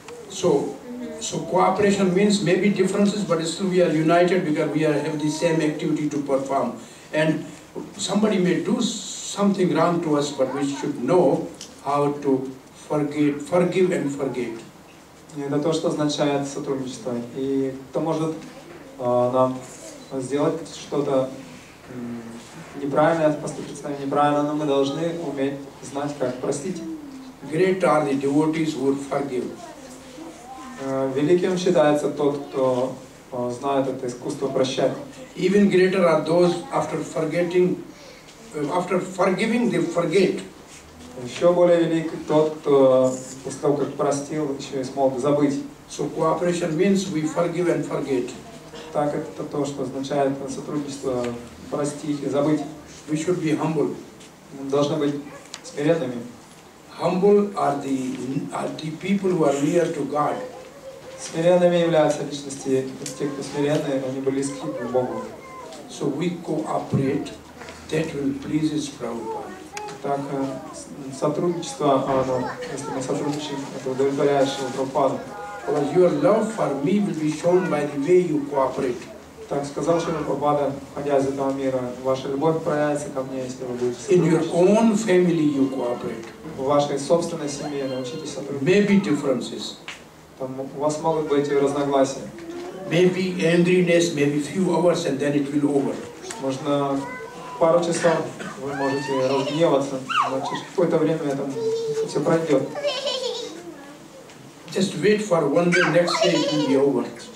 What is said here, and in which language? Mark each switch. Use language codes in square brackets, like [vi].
[en] So cooperation means maybe differences, but still we are united because we have the same activity to perform. And somebody may do something wrong to us, but we should know how to forgive and forget. [ru] Это то, что означает сотрудничество. И кто может нам сделать что-то неправильное, поступить с нами неправильно, но мы должны уметь знать, как простить. [en] Great are the devotees who forgive. [ru] Великим считается тот, кто знает это искусство прощать. [en] Even greater are those after forgiving they forget. [ru] Еще более велик тот, кто после того, как простил, еще и смог забыть. [en] So cooperation means we forgive and forget. [ru] Так это то, что означает сотрудничество, простить и забыть. [en] We should be humble. [ru] Мы должны быть смиренными. [en] Humble are the people who are near to God. [ru] Смиренными являются личности, те, кто смиренные, они близки к Богу. [en] So we cooperate, that will please Prabhupada. [ru] Так, сотрудничество, если мы сотрудничаем, это удовлетворяет Прабхупаду. [en] Because your love for me will be shown by the way you cooperate. [ru] Так сказал Прабхупада, ходя из этого мира, ваша любовь проявится ко мне, если вы будете [en] In your [ru] сотрудничать. [en] own family you cooperate. [ru] В вашей собственной семье научитесь сотрудничать. [en] Maybe differences. [ru] Там у вас могут быть разногласия. [en] Maybe angriness, maybe few hours and then it will over. [ru] Можно пару часов вы можете разгневаться, но через какое-то время это все пройдет. [en] Just wait for one day, next day it will be over.